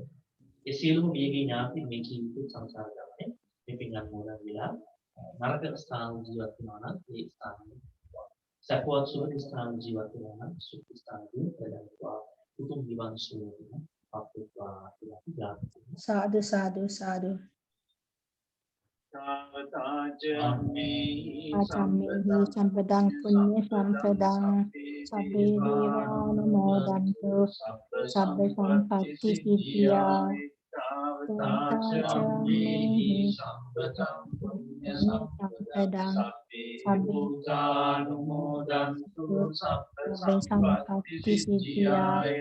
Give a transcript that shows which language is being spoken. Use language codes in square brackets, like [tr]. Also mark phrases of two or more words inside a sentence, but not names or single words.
[si] ඒ සීලම මේගේ ඥාති මේ ජීවිත සංසාර ගමනේ පිටින් අනුමෝදන් වෙලා නරක ස්ථාන ජීවත් වෙනවා නම් ඒ ස්ථාන සක්වත් සුවක ස්ථාන ජීවත් වෙනවා නම් සුඛ ස්ථානදී ප්‍රදන්නවා උතුම් නිවන් සුවය අප්‍රවා කියලා. [pi] සාදු සාදු සාදු ආචම්මේහි සම්පදං පුඤ්ඤ සම්පදං සබ්බේ දේවානුමෝදන්තු සබ්බ සම්පත්ති සිද්ධියා ආචම්මේහි සම්පදං පුඤ්ඤ සම්පදං සබ්බේ භූතානුමෝදන්තු සබ්බ සම්පත්ති සිද්ධියා